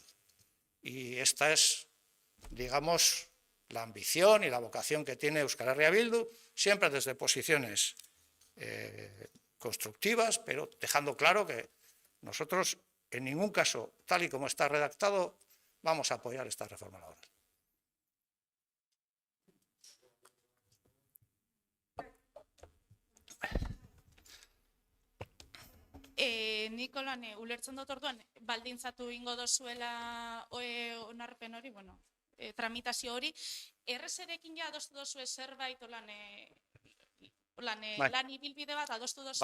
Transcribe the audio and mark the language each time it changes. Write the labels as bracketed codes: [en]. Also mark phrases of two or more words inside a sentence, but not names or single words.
[es] Y esta es, digamos, la ambición y la vocación que tiene Euskal Herria Bildu, siempre desde posiciones constructivas, pero dejando claro que nosotros, en ningún caso, tal y como está redactado, vamos a apoyar esta reforma laboral. [eu] Nikolan, ulertzen dut orduan, baldintzatu ingo dozuela onarpen hori, bueno, tramitazio hori, errezerekin ja adostu dozue zerbait lan ibilbide bat adostu dozue?